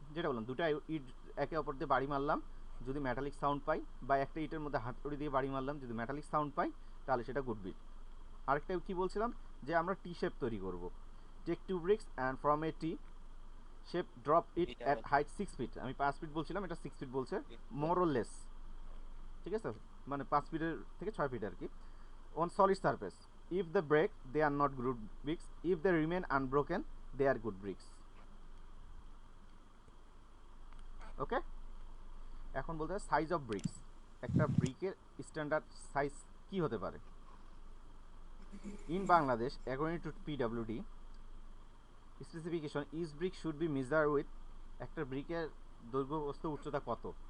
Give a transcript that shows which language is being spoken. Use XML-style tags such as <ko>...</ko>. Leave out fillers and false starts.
<bn>যেটা বললাম, দুটা ইট একে অপর দিয়ে বাড়ি মারলাম, যদি মেটালিক সাউন্ড পাই, বা একটা ইটের মধ্যে হাতুড়ি দিয়ে বাড়ি মারলাম, যদি মেটালিক সাউন্ড পাই, তাহলে সেটা গুড ব্রিক। আরেকটা কি বলছিলাম, যে আমরা টি শেপ তৈরি করব।</bn> <en>take 2 bricks and from a T shape drop it at height 6 feet,</en> <bn>আমি 5 ফিট বলছিলাম, এটা 6 ফিট বলছে,</bn> <en>more or less,</en> <bn>ঠিক আছে? মানে 5 ফিটের থেকে 6 ফিট আর কি।</bn> <en>on solid surface, if they break they are not good bricks, if they remain unbroken they are good bricks.</en> <bn>ওকে, এখন বলতে হবে সাইজ অফ ব্রিক্স, একটা ব্রিকের স্ট্যান্ডার্ড সাইজ কি হতে পারে?</bn> <en>in Bangladesh, according to PWD specification, each brick should be measure with,</en> <bn>একটা ব্রিকের দৈর্ঘ্য প্রস্থ উচ্চতা কত?</bn>